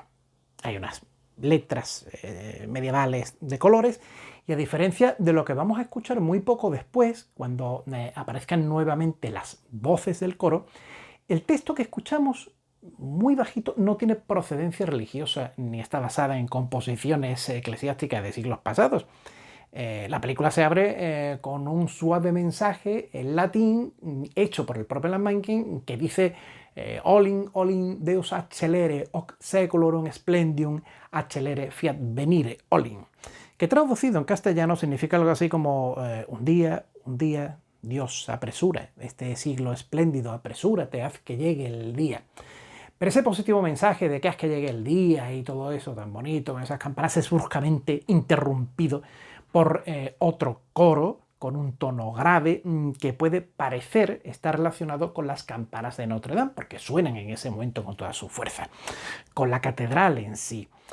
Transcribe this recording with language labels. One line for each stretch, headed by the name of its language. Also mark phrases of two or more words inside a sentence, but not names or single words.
Spanish: Hay unas letras medievales de colores y a diferencia de lo que vamos a escuchar muy poco después, cuando aparezcan nuevamente las voces del coro, el texto que escuchamos muy bajito no tiene procedencia religiosa ni está basada en composiciones eclesiásticas de siglos pasados. La película se abre con un suave mensaje en latín hecho por el propio Alan Menken que dice
Latin: Olin Deus accelere hoc saeculorum splendium accelere fiat venire Olin,
Spanish: que traducido en castellano significa algo así como un día, Dios apresura este siglo espléndido, apresúrate, haz que llegue el día. Pero ese positivo mensaje de que haz que llegue el día y todo eso tan bonito, con esas campanas, es bruscamente interrumpido por otro coro con un tono grave que puede parecer estar relacionado con las campanas de Notre Dame, porque suenan en ese momento con toda su fuerza, con la catedral en sí.